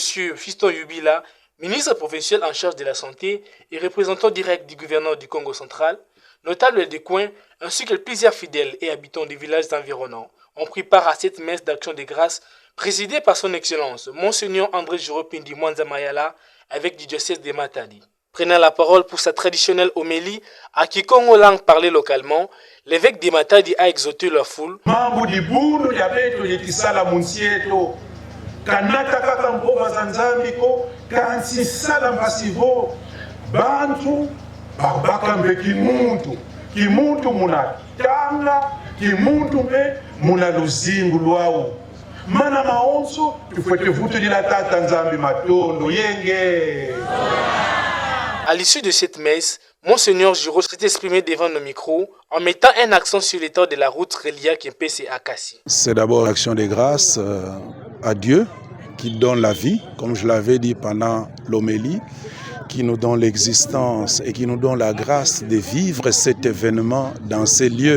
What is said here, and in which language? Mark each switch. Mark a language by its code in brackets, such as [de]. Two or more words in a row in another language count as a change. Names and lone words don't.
[fr] Fiston Yubila, ministre provincial en charge de la santé et représentant direct du gouverneur du Congo central, notables des coins ainsi que plusieurs fidèles et habitants des villages environnants ont pris part à cette messe d'action de grâce présidée par son Excellence, Monseigneur André Juropindi Mwanza Mayala, évêque du diocèse de Matadi. Prenant la parole pour sa traditionnelle homélie, à quiconque langue parlait localement, l'évêque de Matadi a exhorté la foule. [kg] Kanata kaka mboga za nzambi ko kansi sala masivo bantu babaka mbe kimuntu munatanga kimuntu mbe muna luzingu lwao mana maonso tufwete vuto dila tata nzambi matondo yenge. [fr] À l'issue de cette messe, Monseigneur Giraud s'est exprimé devant nos micros en mettant un accent sur l'état de la route reliant Kempese à Kassi. C'est d'abord l'action de grâce à Dieu qui donne la vie, comme je l'avais dit pendant l'homélie, qui nous donne l'existence et qui nous donne la grâce de vivre cet événement dans ces lieux.